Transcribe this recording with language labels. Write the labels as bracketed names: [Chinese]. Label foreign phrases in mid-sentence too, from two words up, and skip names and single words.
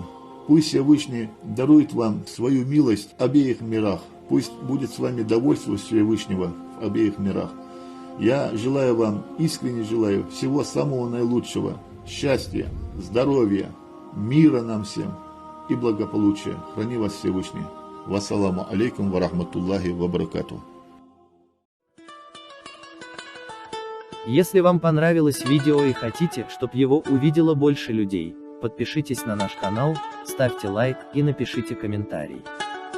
[Russian] Пусть Всевышний дарует вам свою милость в обеих мирах. Пусть будет с вами довольство Всевышнего в обеих мирах. Я желаю вам, искренне желаю всего самого наилучшего, счастья, здоровья, мира нам всем и благополучия. Храни вас Всевышний. [Arabic] والسلام عليكم ورحمة الله وبركاته. [Russian] Если вам понравилось видео и хотите, чтобы его увидело больше людей, подпишитесь на наш канал, ставьте лайк и напишите комментарий.